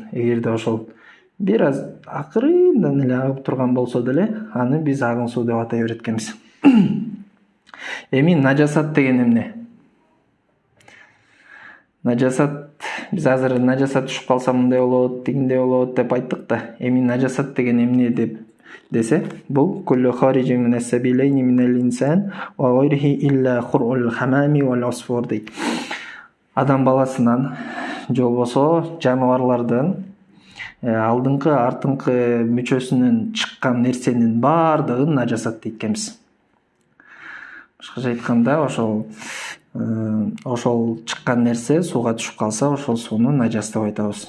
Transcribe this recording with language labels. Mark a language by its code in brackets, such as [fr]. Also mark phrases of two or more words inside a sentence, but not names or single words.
[ky] Эгерде ошол бир аз акырындан эле агып турган болсо деле, аны биз агын суу деп атай берет экенбиз. Эми нажасат деген эмне? Нажасат, биз азыр нажасат түшүп калса мындай болот, тигиндей болот деп айттык да. Эми нажасат деген эмне деп десе, бул [ar] كل خارج من السبيلين من الإنسان وغيره إلا خرء الحمام والعصفور дейт. [ky] Адам баласынан же болбосо жаныбарлардын алдыңкы артыңкы мүчөсүнөн чыккан нерсенин баардыгын нажасат дейт экенбиз. Башкача айтканда, ошол чыккан нерсе сууга түшүп калса, ошол сууну нажас деп айтабыз.